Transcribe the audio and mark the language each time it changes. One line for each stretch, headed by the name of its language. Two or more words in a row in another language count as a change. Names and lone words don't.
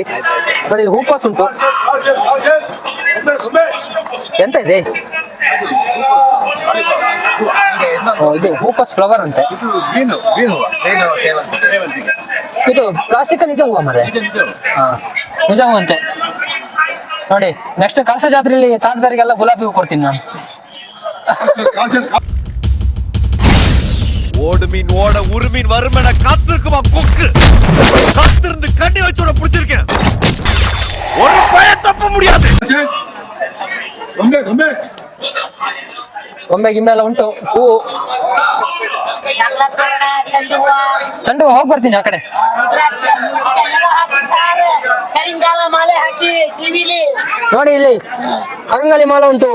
Kannada: ನೋಡಿ, ಇಲ್ಲಿ ಹೂಕೋಸ್ ಉಂಟು. ಎಂತ ಇದೆ ಇದು? ಹೂಕೋಸ್ ಫ್ಲವರ್ ಅಂತೆ. ಇದು ಪ್ಲಾಸ್ಟಿಕ್ ನಿಜ ಹೂವ ಮರೆ? ನಿಜ ಹೂ ಅಂತೆ. ನೋಡಿ, ನೆಕ್ಸ್ಟ್ ಕಳಸ ಜಾತ್ರೆಯಲ್ಲಿ ತಾಟದಾರಿಗೆಲ್ಲ ಗುಲಾಬಿ ಹೂ ಕೊಡ್ತೀನಿ ನಾನು.
Tamil: ஓடு மீன் ஓட ஒரு மீன் வருமென காத்திருக்குமா கொக்கு? காத்திருந்து கண்ணி வச்சோட புடிச்சிருக்கேன். ஒரு பய தப்ப முடியாது.
Kannada: ಗೊಂಬೆ ಗಿಂಬೆ ಎಲ್ಲ ಉಂಟು. ಹೂ ಚೆಂಡು ಹೂ, ಹೋಗಿ ಬರ್ತೀನಿ ಆ ಕಡೆ. ಕರಿಂಗಾಲ ಮಾಲೆ ಹಾಕಿ ಟಿವಿಲಿ ನೋಡಿ, ಇಲ್ಲಿ ಕರಿಂಗಾಲಿ ಮಾಲೆ ಉಂಟು,